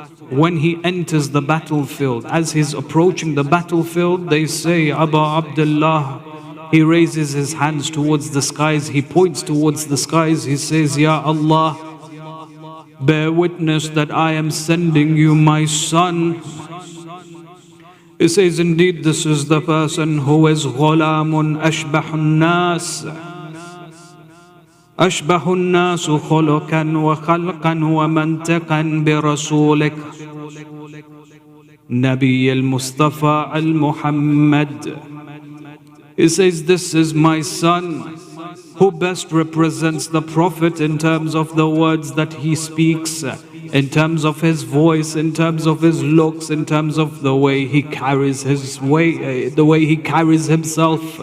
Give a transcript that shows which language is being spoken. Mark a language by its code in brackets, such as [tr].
[en] When he enters the battlefield, as he's approaching the battlefield, they say, Abu Abdullah, he raises his hands towards the skies, he points towards the skies, he says, Ya Allah, bear witness that I am sending you my son. He says, indeed, this is the person who is [ar] غلام أشبه الناس أشبه الناس خلقا وخلقا ومنطقا برسولك نبي المصطفى المحمد. [en] He says, this is my son who best represents the Prophet in terms of the words that he speaks, in terms of his voice, in terms of his looks, in terms of the way he carries his way, the way he carries himself.